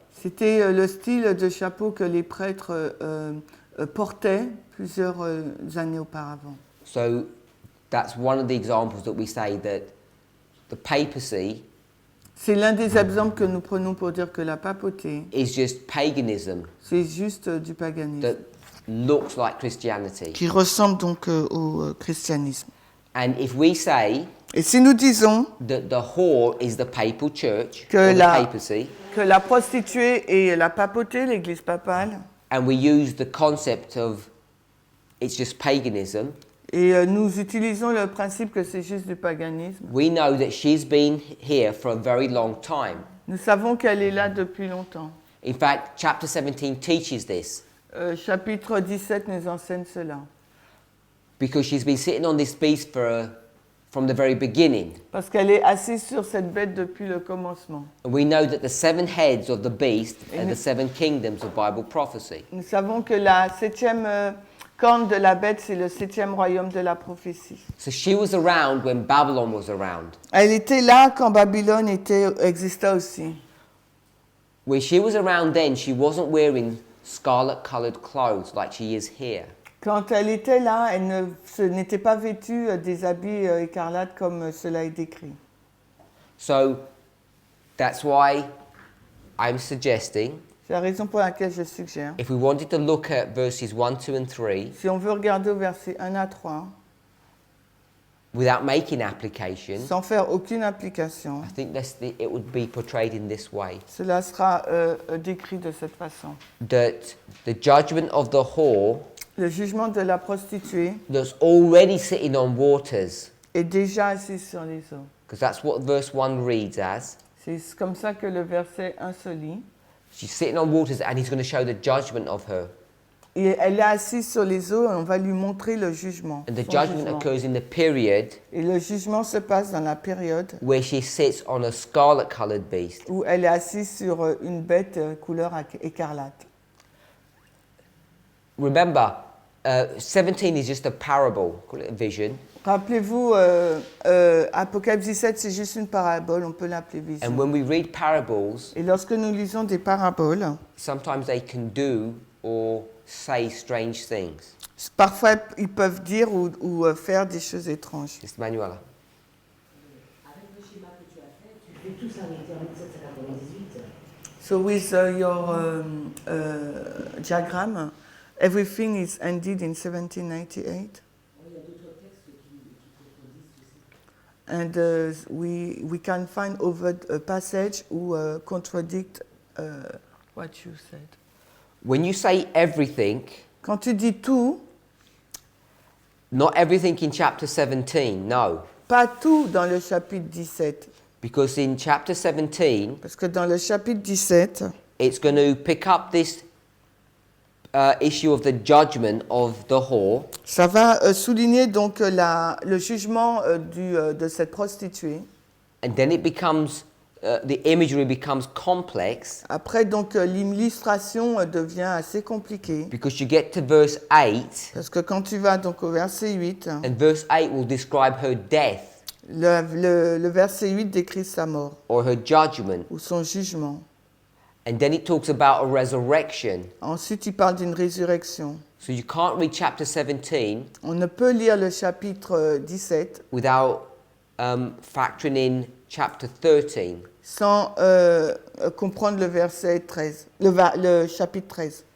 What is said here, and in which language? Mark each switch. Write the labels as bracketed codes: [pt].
[fr] c'était le style de chapeau que les prêtres portaient plusieurs années auparavant. [en] So that's one of the examples that we say that the papacy [fr] C'est l'un des exemples que nous prenons pour dire que la papauté, [en] is just paganism [fr] c'est juste du paganisme, [en] that looks like Christianity. [fr] qui ressemble donc au christianisme. [en] And if we say [fr] Et si nous disons [en] that the whore is the papal church, [fr] Que [en] or the [fr] la- [en] papacy, [fr] que la prostituée est la papauté, l'église papale, [en] and we use the concept of it's just paganism, [fr] et nous utilisons le principe que c'est juste du paganisme, [en] we know that she's been here for a very long time. [fr] nous savons qu'elle est là depuis longtemps. [en] In fact, chapter 17 teaches this [fr] Chapitre 17 nous enseigne cela. [en] because she's been sitting on this beast for from the very beginning. [fr] Parce qu'elle est assise sur cette bête depuis le commencement. [en] And we know that the 7 heads of the beast are the 7 kingdoms of Bible prophecy. [fr] Nous savons que la 7e corne de la bête, c'est le 7e royaume de la prophétie. [en] So she was around when Babylon was around. [fr] Elle était là quand Babylone existait aussi. [en] When she was around then, she wasn't wearing scarlet-colored clothes like she is here. [fr] Quand elle était là, elle n'était pas vêtue des habits écarlates comme cela est décrit. [en] So that's why I'm suggesting, [fr] C'est la raison pour laquelle je suggère, [en] if we wanted to look at verses 1, 2 and 3, [fr] si on veut regarder au verset 1 à 3, [en] without making application, [fr] sans faire aucune application, [en] I think it would be portrayed in this way. [fr] cela sera décrit de cette façon. [en] That the judgment of the whore [fr] Le jugement de la prostituée [en] that's already sitting on waters, [fr] est déjà assis sur les eaux. [en] because that's what verse 1 reads as. [fr] C'est comme ça que le verset 1 se lit. [en] She's sitting on waters and he's going to show the judgment of her. [fr] Et elle est assise sur les eaux et on va lui montrer le jugement. [en] And the [fr] son [en] judgment [fr] jugement. [en] occurs in the period [fr] Et le jugement se passe dans la période [en] where she sits on a scarlet-colored beast. [fr] où elle est assise sur une bête couleur écarlate. [en] Remember, 17 is just a parable, call it a vision. [fr] Rappelez-vous, Apocalypse 17, c'est juste une parabole, on peut l'appeler vision. [en] And when we read parables, [fr] Et lorsque nous lisons des paraboles, [en] sometimes they can do or say strange things. [fr] parfois ils peuvent dire ou faire des choses étranges. [en] Mr. Manuela. [fr] Avec le schéma que tu as fait, tu fais tout ça en 1798. [en] So with your diagram, everything is ended in 1798. [fr] Il y a d'autres textes qui contredisent ceci. [en] And we can find over a passage who contradict what you said. When you say everything, [fr] Quand tu dis tout, [en] not everything in chapter 17, no. [fr] pas tout dans le chapitre 17, [en] Because in chapter 17, [fr] parce que dans le chapitre 17, [en] it's going to pick up this issue of the judgment of the whore. [fr] ça va souligner donc le jugement de cette prostituée. [en] And then it becomes, the imagery becomes complex [fr] Après, donc, l'illustration devient assez compliquée. [en] because you get to verse 8, [fr] Parce que quand tu vas donc au verset 8, [en] and verse 8 will describe her death [fr] le verset 8 décrit sa mort [en] or her judgment. [fr] ou son jugement. [en] And then it talks about a resurrection. [fr] Ensuite, il parle d'une résurrection. [en] So you can't read chapter 17 [fr] On ne peut lire le chapitre 17 [en] without factoring in chapter 13. [fr] sans comprendre le verset 13, le chapitre 13.